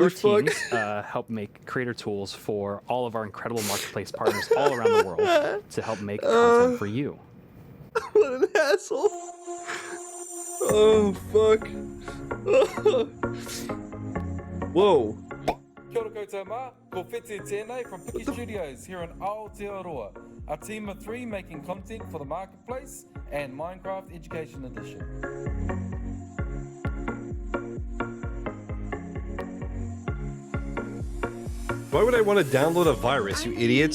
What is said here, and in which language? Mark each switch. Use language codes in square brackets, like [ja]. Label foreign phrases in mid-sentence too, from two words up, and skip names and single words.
[en] your fuck. teams help make creator tools for all of our incredible marketplace partners all around the world to help make content for you. What an asshole. Oh, fuck. Whoa. [mi] Kia ora koutou mā, ko Wheti tēnei [en] from Blocky Studios here in Aotearoa. A team of 3 making content for the Marketplace and Minecraft Education Edition. Why would I want to download a virus, you idiots?